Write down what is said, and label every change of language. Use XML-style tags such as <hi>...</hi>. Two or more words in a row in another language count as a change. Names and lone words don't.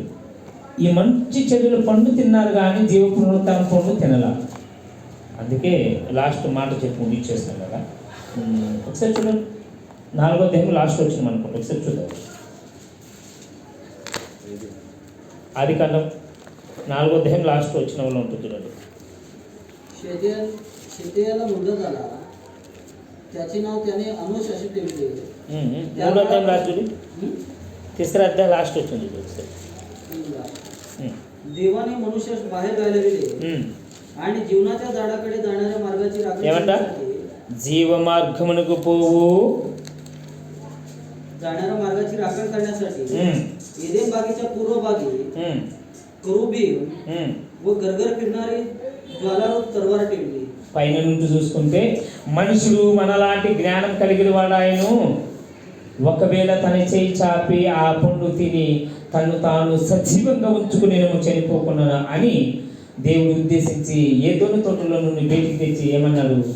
<te>ఈ మంచి చెడుల పండు తిన్నారు కానీ జీవ పునరుత్థానం పండు తినలా. అందుకే లాస్ట్ మాట చెప్పి ముగిచ్చేస్తాం కదా. ఒకసారి చూడండి, 4వ అధ్యాయం లాస్ట్ వచ్చింది అనుకోండి. ఒకసారి చూద్దాం. ఆదికాండం 4వ అధ్యాయం లాస్ట్ వచ్చిన వాళ్ళు ఉంటుంది చూడండి.</te> <mr>शेतेयाला मुलगा झाला, त्याचे नाव त्याने अनुष असे ठेवले.</mr> <te>3వ అధ్యాయం లాస్ట్ చూడు.</te> <mr>3रा अध्याय</mr> <te>లాస్ట్ వచ్చింది చూడు ఒకసారి.</te> <mr>देवाने मनुष्यास बाहेर घालविले आणि जीवनाच्या झाडाकडे जाणाऱ्या मार्गाची राखण</mr> <te>ఏమంట? జీవ మార్గమునకు పోవు</te> <mr>जाणाऱ्या मार्गाची राखण करण्यासाठी एदेन बागेच्या पूर्व भागी करुबीम व गरगर फिरणारी ज्वालारूप तलवार ठेवली.</mr> <te>పైన నుంచి చూసుకుంటే మనుషుడు మనలాంటి జ్ఞానం కలిగిన వాడాయను ఒకవేళ తన చేయి చాపి ఆ పండు తిని తను తాను సజీవంగా ఉంచుకునేమో చనిపోకున్నా అని దేవుడు ఉద్దేశించి ఏదోను తోటలో నుండి బయటికి తెచ్చి ఏమన్నాడు?</te>